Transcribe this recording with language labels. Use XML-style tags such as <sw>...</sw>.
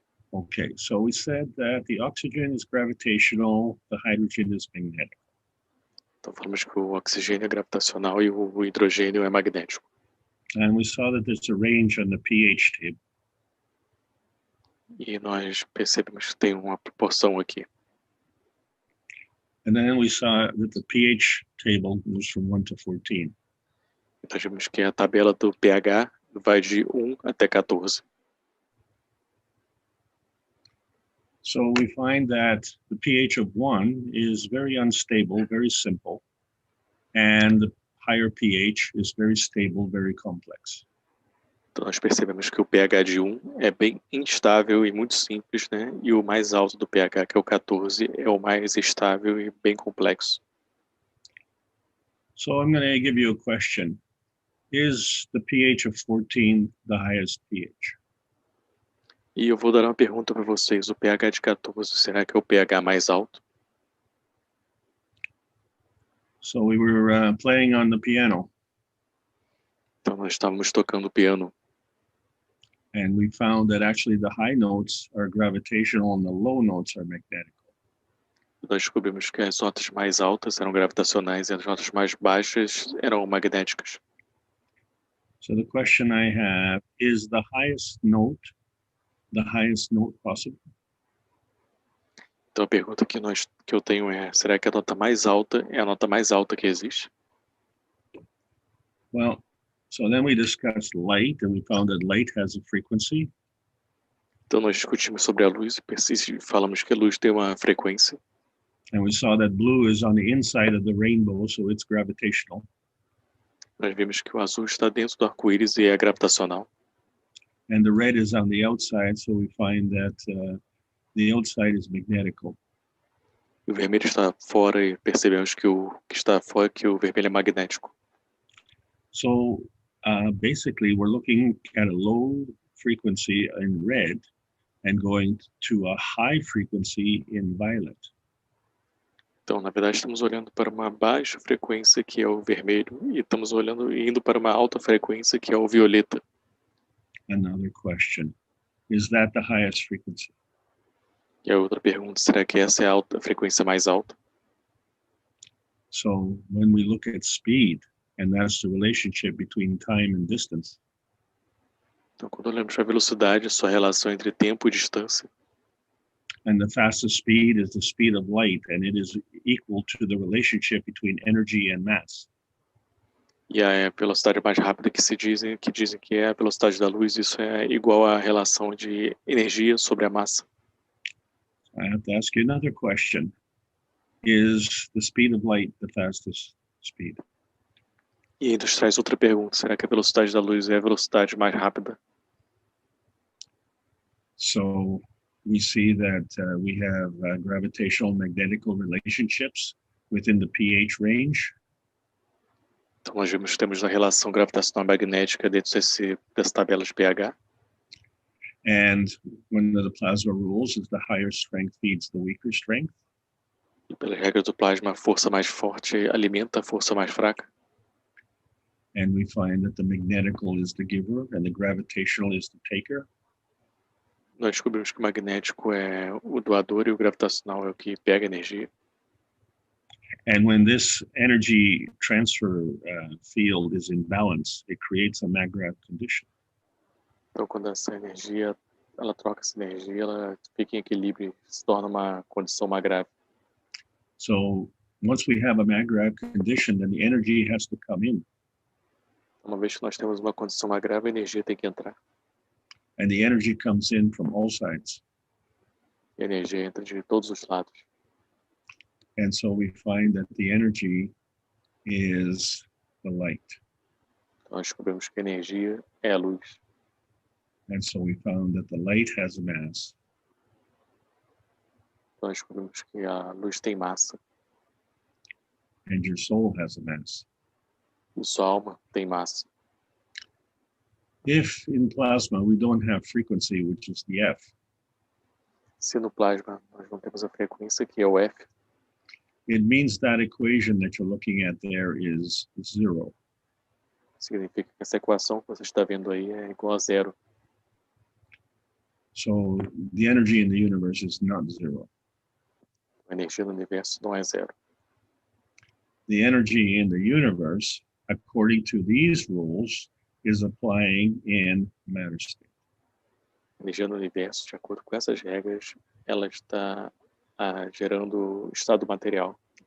<en>Okay, so we said that the oxygen is gravitational, the hydrogen is magnetic.</en> <pt>Então, falamos que o oxigênio é gravitacional e o hidrogênio é magnético.</pt> <en>And we saw that there's a range on the pH table.</en> <pt>E nós percebemos que tem uma proporção aqui.</pt> <en>And then we saw that the pH table goes from 1 to 14.</en> <pt>Nós vimos que a tabela do pH vai de 1 até 14.</pt> <en>So we find that the pH of 1 is very unstable, very simple, and the higher pH is very stable, very complex.</en> <pt>Então nós percebemos que o pH de 1 é bem instável e muito simples, né? E o mais alto do pH, que é o 14, é o mais estável e bem complexo.</pt> <en>So I'm going to give you a question. Is the pH of 14 the highest pH?</en> <pt>E eu vou dar uma pergunta para vocês. O pH de 14, será que é o pH mais alto?</pt> <en>So we were playing on the piano.</en> <pt>Então nós estávamos tocando piano.</pt> <en>And we found that actually the high notes are gravitational and the low notes are magnetic.</en> <pt>Nós descobrimos que as notas mais altas eram gravitacionais e as notas mais baixas eram magnéticas.</pt> <en>So the question I have, is the highest note possible?</en> <pt>Então a pergunta que eu tenho é, será que a nota mais alta é a nota mais alta que existe?</pt> <en>Well, so then we discussed light and we found that light has a frequency.</en> <pt>Então nós discutimos sobre a luz e falamos que a luz tem uma frequência.</pt> <en>And we saw that blue is on the inside of the rainbow, so it's gravitational.</en> <pt>Nós vimos que o azul está dentro do arco-íris e é gravitacional.</pt> <en>And the red is on the outside, so we find that the outside is magnetical.</en> <pt>E o vermelho está fora e percebemos que o que está fora, que o vermelho é magnético.</pt> <en>So basically, we're looking at a low frequency in red and going to a high frequency in violet.</en> <pt>Então, na verdade, estamos olhando para uma baixa frequência, que é o vermelho, e estamos indo para uma alta frequência, que é o violeta.</pt> <en>Another question, is that the highest frequency?</en> <pt>E a outra pergunta, será que essa é a frequência mais alta?</pt> <en>So when we look at speed, and that's the relationship between time and distance.</en> <pt>Então, quando olhamos para a velocidade, a sua relação entre tempo e distância.</pt> <en>And the fastest speed is the speed of light, and it is equal to the relationship between energy and mass.</en> <pt>E a velocidade mais rápida que dizem que é a velocidade da luz, isso é igual à relação de energia sobre a massa.</pt> <en>I have to ask you another question. Is the speed of light the fastest speed?</en> <pt>E aí nos traz outra pergunta, será que a velocidade da luz é a velocidade mais rápida?</pt> <en>So we see that we have gravitational magnetical relationships within the pH range.</en> <pt>Então nós temos a relação gravitacional magnética dentro dessa tabela de pH.</pt> <en>And one of the plasma rules is the higher strength feeds the weaker strength.</en> <pt>E pelas regras do plasma, a força mais forte alimenta a força mais fraca.</pt> <en>And we find that the magnetical is the giver and the gravitational is the taker.</en> <pt>Nós descobrimos que o magnético é o doador e o gravitacional é o que pega energia.</pt> <en>And when this energy transfer field is in balance, it creates a Maggrav condition.</en> <pt>Então, quando ela troca essa energia, ela fica em equilíbrio, se torna uma condição Maggrav.</pt> <en>So once we have a Maggrav condition, then the energy has to come in.</en> <pt>Uma vez que nós temos uma condição Maggrav, a energia tem que entrar.</pt> <en>And the energy comes in from all sides.</en> <pt>E a energia entra de todos os lados.</pt> <en>And so we find that the energy is the light.</en> <pt>Então, nós descobrimos que a energia é a luz.</pt> <en>And so we found that the light has a mass.</en> <pt>Então nós descobrimos que a luz tem massa</pt> <en>and your soul has a mass.</en> <pt>e sua alma tem massa.</pt> <en>If in plasma we don't have frequency, which is the F,</en> <pt>Se no plasma nós não temos a frequência, que é o F,</pt> <en>it means that equation that you're looking at there is zero.</en> <pt>significa que essa equação que você está vendo aí é igual a zero.</pt> <en>So the energy in the universe is not zero.</en> <pt>A energia no universo não é zero.</pt> <en>The energy in the universe, according to these rules, is applying in matter state.</en> <pt>A energia no universo, de acordo com essas regras, ela está gerando estado material.</pt>